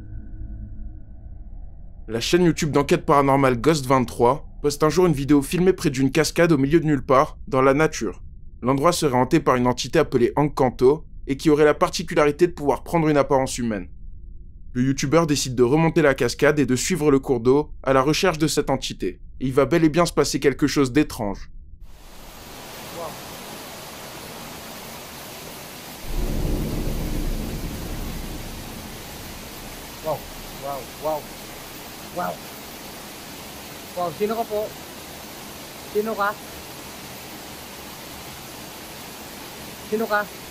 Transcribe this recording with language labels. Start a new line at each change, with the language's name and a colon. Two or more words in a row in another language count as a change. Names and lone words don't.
French: La chaîne YouTube d'enquête paranormale Ghost23 poste un jour une vidéo filmée près d'une cascade au milieu de nulle part, dans la nature. L'endroit serait hanté par une entité appelée Hank Kanto et qui aurait la particularité de pouvoir prendre une apparence humaine. Le youtubeur décide de remonter la cascade et de suivre le cours d'eau à la recherche de cette entité. Et il va bel et bien se passer quelque chose d'étrange. Wow, wow, wow.
Filipino: Wow, sino ka po? Sino ka? Sino ka?